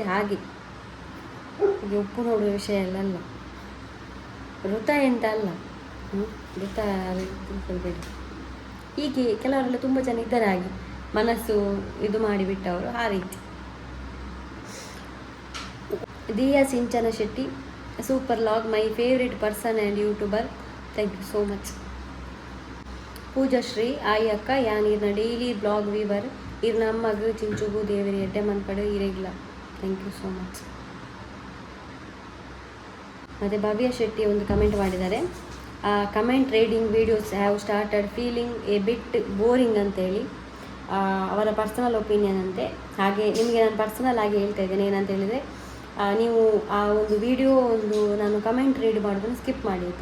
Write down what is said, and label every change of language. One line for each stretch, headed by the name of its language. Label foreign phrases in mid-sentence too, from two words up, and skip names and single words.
Kannada: ಹಾಗೆ ಉಪ್ಪು ನೋಡುವ ವಿಷಯ ಎಲ್ಲ ಅಲ್ಲ, ವೃತ ಎಂತ ಅಲ್ಲ, ವೃತ ತಿಳ್ಕೊಳ್ಬೇಡಿ. ಹೀಗೆ ಕೆಲವರೆಲ್ಲ ತುಂಬ ಜನ ಇದ್ದಾರೆ ಹಾಗೆ ಮನಸ್ಸು ಇದು ಮಾಡಿಬಿಟ್ಟವರು, ಆ ರೀತಿ.
English: ದಿಯಾ ಸಿಂಚನ ಶೆಟ್ಟಿ, super log, my favourite person and YouTuber, thank you so much.
Tulu: ಪೂಜಾಶ್ರೀ, ಆಯ್ ಅಕ್ಕ ಯಾನ್ ಇರ್ನ
English: daily vlog viewer
Tulu: ಇರ್ನ ಅಮ್ಮಗ ಚಿಂಚುಗು ದೇವರಿ ಎಡ್ಡೆ ಮನ್ಪಡು ಇರೆಗಿಲ್ಲ,
English: thank you so much.
Kannada: ಮತ್ತು ಭವ್ಯ ಶೆಟ್ಟಿ ಒಂದು ಕಮೆಂಟ್ ಮಾಡಿದ್ದಾರೆ,
English: comment reading videos have started feeling a bit boring
Kannada: ಅಂತೇಳಿ. ಅವರ
English: personal opinion
Kannada: ಅಂತೆ. ಹಾಗೆ ನಿಮಗೆ ನಾನು ಪರ್ಸನಲ್ ಆಗಿ ಹೇಳ್ತಾ ಇದ್ದೇನೆ, ಏನಂತ ಹೇಳಿದರೆ ನೀವು ಆ ಒಂದು ವಿಡಿಯೋ ನಾನು
English: comment read
Kannada: ಮಾಡೋದನ್ನು ಸ್ಕಿಪ್ ಮಾಡಿ ಆಯಿತಾ.